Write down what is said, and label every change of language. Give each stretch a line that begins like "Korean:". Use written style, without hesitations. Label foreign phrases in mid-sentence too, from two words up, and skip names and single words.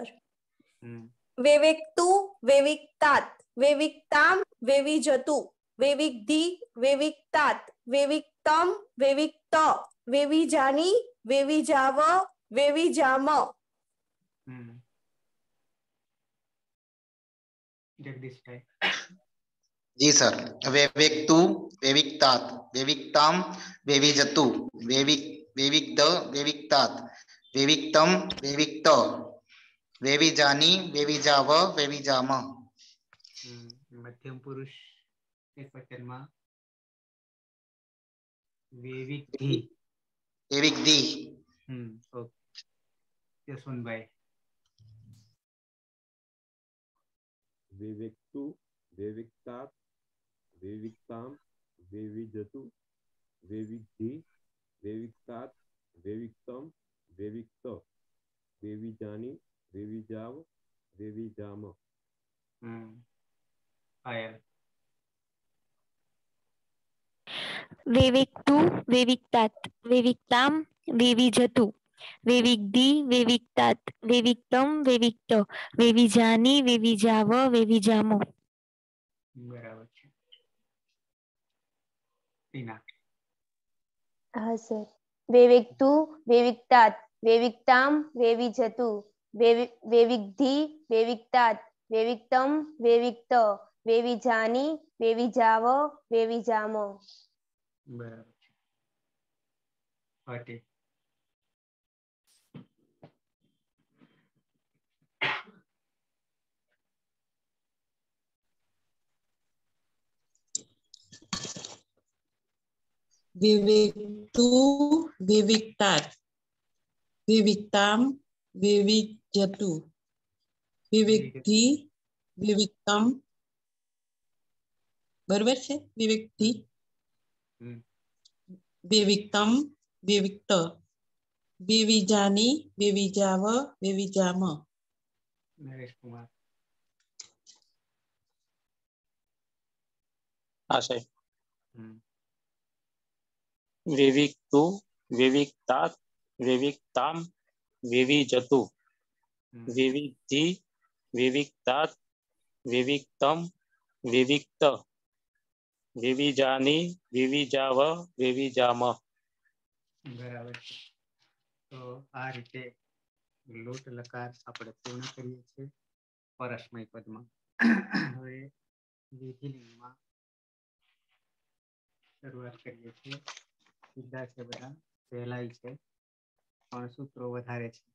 Sanskrit: वेवेक्तु वेविक्तात्, वेविक्ताम वेविजतु, वेविक्धी वेविक्तात्, वेविक्तम वेविक्त, वेविजानी वेविजाव वेविजाम।
Gujarati: जगदीश भाई।
Hindi: जी सर।
Sanskrit: वेवेक्तु वेविक्तात्, वेविक्ताम वेविजतु, वेविक्द वेविक्तात्, वेविक्तम वेविक्त, वेविजानी वेविजाव वेविजाम।
Hindi: मध्यम पुरुष एकवचन में वेविक्धी
Sanskrit: वेविक्धी।
Gujarati: ઓકે યશવંત ભાઈ।
Sanskrit: वेवेक्तु वेविक्तात्, वेविक्ताम वेविजतु, वेविक्धी वेविक्तात्, वेविक्तम वेविक्त, वेविजानी वेविजाव वेविजाम। आयल। वेवेक्तु वेविक्तात्, वेविक्ताम वेविजतु, वेविक्धी वेविक्तात्, वेविक्तम वेविक्त, वेविजानी वेविजाव वेविजाम।
Gujarati: બરાબર છે। ટીના।
Hindi: हाँ सर।
Sanskrit: वेवेक्तु वेविक्तात्, वेविक्ताम वेविजतु, वेविक्धी वेविक्तात्, वेविक्तम वेविक्त, वेविजानी वेविजाव वेविजाम।
Gujarati: બરાબર છે। પાટી।
Sanskrit: विविक्तु विविक्तात्, विविक्ताम विविजतु, विविक्ति विविक्तम।
Gujarati: બરાબર છે
Sanskrit: विविक्ति, विविक्तम विविक्त, विविजानी विविजाव विविजाम।
Gujarati: नरेश कुमार।
Hindi: हाँ साहेब।
Sanskrit: विविक्तु विविक्तात्, विविक्ताम विविजतु, विविक्ति विविक्तात्, विविक्तम विविक्त, विविजानी विविजाव विविजाम।
Gujarati: બરાબર છે. તો આ રીતે લોટ લકાર આપણે પૂર્ણ કરીએ છીએ પરસ્મય પદમાં. હવે વિધિલિંગમાં શરૂઆત કરીએ છીએ. સીધા છે બધા, સહેલાઈ છે, પણ સૂત્રો વધારે છે.